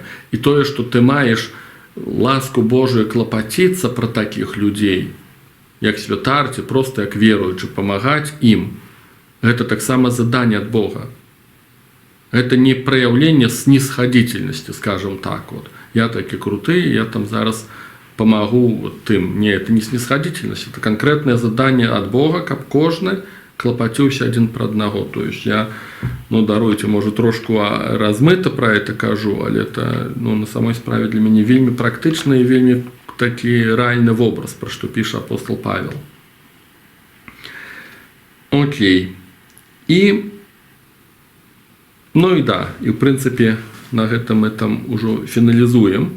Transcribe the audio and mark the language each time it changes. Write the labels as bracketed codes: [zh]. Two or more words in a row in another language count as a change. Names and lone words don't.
[be] І тое, што ты маеш ласку Божую клапаціцца пра такіх людзей, як святар, ці проста як веруючы, памагаць ім, гэта таксама заданне ад Бога. [ru] Это не праяўленне снисходительности, скажем так. [be] Я такі круты, я там зараз помогу тым. [ru] Не, это не снисходительность, это конкретное задание от Бога, [be] каб кожны клапаціўся адзін пра аднаго. [ru] То есть я, даруйте, может, [be] трошку [ru] размыто про это [be] кажу, але это, на самой справе для мяне вельмі практычны і вельмі такі рэальны вобраз, пра што піша апостол Павел. [ru] Окей. [be] І в прынцыпе, на гэтым мы там ужо фіналізуем.